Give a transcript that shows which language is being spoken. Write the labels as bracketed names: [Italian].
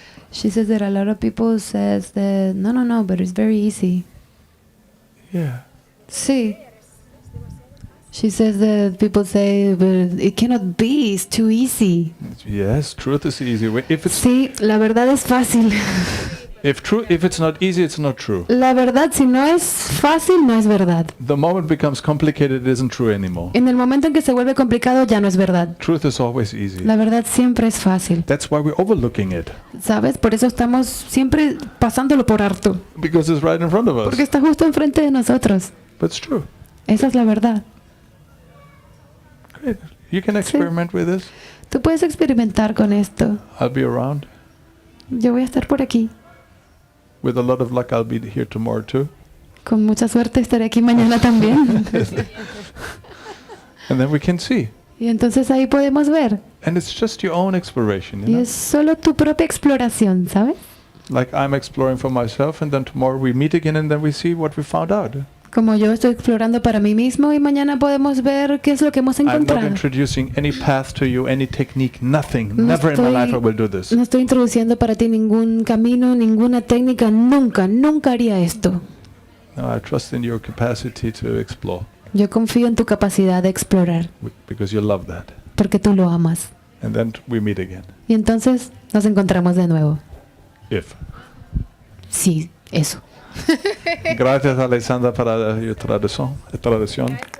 [English] She says that a lot of people says that no, but it's very easy. Yeah. [Spanish] Sí. [English] She says that people say, but it cannot be, it's too easy. Yes, truth is easy. If it's [Spanish] Sí, la verdad es fácil. [English] if it's not easy, it's not true. [Spanish] La verdad, si no es fácil, no es verdad. [English] The moment becomes complicated, it isn't true anymore. [Spanish] En el momento en que se vuelve complicado, ya no es verdad. [English] Truth is always easy. [Spanish] La verdad siempre es fácil. [English] That's why we're overlooking it, [Spanish] ¿Sabes? Por eso estamos siempre pasándolo por harto. [English] because it's right in front of us. [Spanish] Porque está justo enfrente de nosotros. [English] But it's true. [Spanish] Esa es la verdad. [English] Great. You can experiment with this. [Spanish] Tú puedes experimentar con esto. [English] I'll be around. [Spanish] Yo voy a estar por aquí. [English] With a lot of luck, I'll be here tomorrow too. [Spanish] Con mucha suerte estaré aquí mañana también. [English] And then we can see. [Spanish] Y entonces ahí podemos ver. [English] And it's just your own exploration, you [Spanish] Y [English] know? [Spanish] es solo tu propia exploración, ¿sabes? [English] Like I'm exploring for myself, and then tomorrow we meet again, and then we see what we found out. [Spanish] Como yo estoy explorando para mí mismo y mañana podemos ver qué es lo que hemos [English] I'm not [Spanish] encontrado. [English] introducing any path to you, any technique, nothing. [Spanish] No [English] Never in my life I will do this. [Spanish] No estoy introduciendo para ti ningún camino, ninguna técnica. Nunca haría esto. [English] No, I trust in your capacity to explore, [Spanish] Yo confío en tu capacidad de explorar, [English] because you love that. [Spanish] porque tú lo amas. [English] And then we meet again. [Spanish] Y entonces nos encontramos de nuevo. [English] If. [Spanish] Sí, eso. Gracias, Alessandra, para tu traducción.